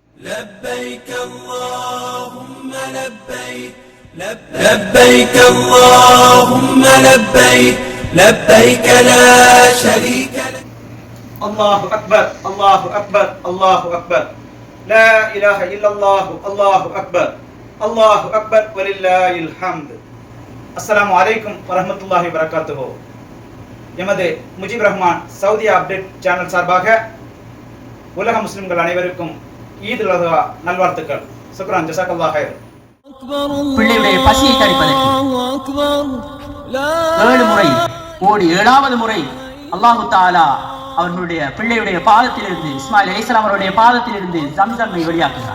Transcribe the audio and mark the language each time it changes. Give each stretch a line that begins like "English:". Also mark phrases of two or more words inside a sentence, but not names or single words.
Arabic: لبيك اللهم لبيك لبيك اللهم لبيك لبيك لا شريك لك. الله أكبر الله أكبر الله أكبر لا إله إلا الله الله أكبر الله أكبر ولله الحمد. السلام عليكم ورحمة الله وبركاته.
Tamil: எமது முஜிப் ரஹ்மான் சவுதி அப்டேட் சேனல் சார்பாக உலக முஸ்லிம்கள் அனைவருக்கும் ஈத் உல் அத்ஹா நல்வாழ்த்துக்கள்.
Arabic: شكرا، جزاك الله خير.
Tamil: பிள்ளையுடைய பசியை தணிப்பதற்கு 7 முறை ஓடி 7வது முறை
Arabic: الله تعالى
Tamil: அவர்களுடைய பிள்ளையுடைய பாதத்திலிருந்து, இஸ்மாயில் அலைஹிஸ்ஸலாம் அவருடைய பாதத்திலிருந்து ஜம்சம்மை வெளியாக்குகிறார்.